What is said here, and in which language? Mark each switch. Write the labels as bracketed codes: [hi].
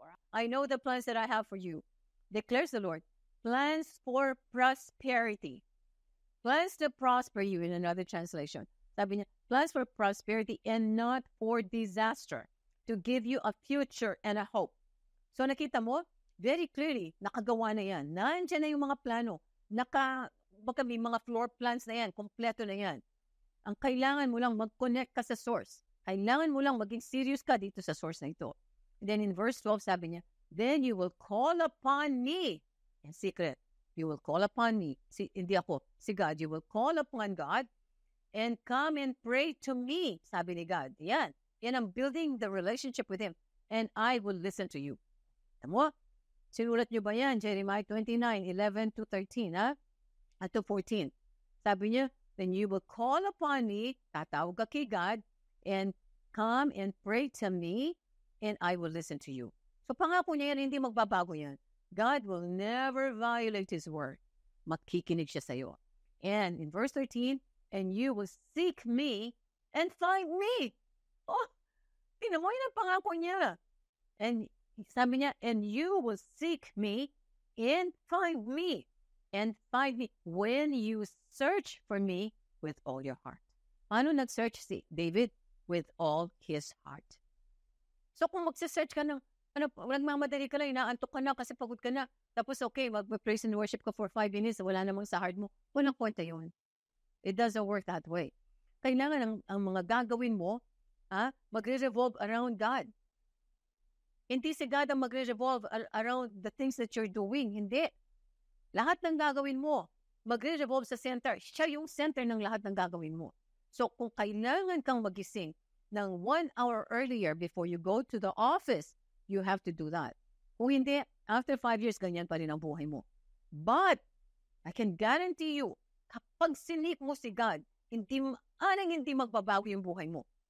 [en] I know the plans that I have for you, declares the Lord. Plans for prosperity. Plans to prosper you in another translation. [tl] Sabi niya, [en] plans for prosperity and not for disaster. To give you a future and a hope. [tl] So nakita mo, very clearly, nakagawa na yan. Nandiyan na yung mga plano. Baka may mga floor plans na yan. Kompleto na yan. Ang kailangan mo lang mag-connect ka sa source. Kailangan mo lang maging serious ka dito sa source na ito. [en] And then in verse 12, [tl] sabi niya, [en] then you will call upon me. In secret, you will call upon me. [tl] Hindi ako, si God. [en] You will call upon God and come and pray to me. [tl] Sabi ni God. Yan. [en] Yan ang building the relationship with Him. And I will listen to you. [tl] Alam mo? Sinulat niyo ba yan? [en] Jeremiah 29:11-13, ha? At to 14. Sabi niya, then you will call upon me, [tl] tatawag ka kay God, [en] and come and pray to me, and I will listen to you. [tl] So pangako niya yan, hindi magbabago yan. [en] God will never violate His word. [tl] Makikinig siya sa'yo. [en] And in verse 13, and you will seek me and find me. [tl] Oh, tingnan mo, yun ang pangako niya. [en] And sabi niya, and you will seek me and find me. And find me when you search for me with all your heart. [tl] Paano nag-search si David? [en] With all his heart. [tl] So kung mag-search ka ng, nagmamadali ka lang, inaantok ka na kasi pagod ka na. Tapos okay, mag-praise and worship ka for 5 minutes, wala namang sa heart mo. Walang kwenta yun. [en] It doesn't work that way. [tl] Kailangan ang mga gagawin mo, magre-revolve around God. Hindi si God ang [en] magre-revolve around the things that you're doing. [tl] Hindi. Lahat ng gagawin mo, magre-revolve sa center. Siya yung center ng lahat ng gagawin mo. So, kung kailangan kang magising ng [en] 1 hour earlier before you go to the office, you have to do that. [tl] Kung hindi, after 5 years, ganyan pa rin ang buhay mo. [en] But, I can guarantee you, [tl] kapag sinik mo si God, hindi magbabago yung buhay mo.